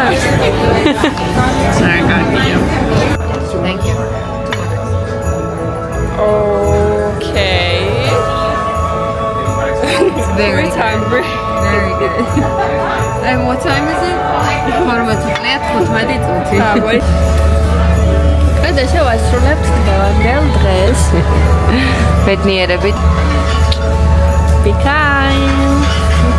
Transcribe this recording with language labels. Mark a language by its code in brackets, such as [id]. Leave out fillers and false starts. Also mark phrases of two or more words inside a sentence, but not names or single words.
[en] Sorry, got you. Thank you. Okay. It's very hungry. Very good. And what time is it? 15 wait. [ka] და შევასრულებთ დღევანდელ დღეს. ბედნიერებით. [en] Be kind.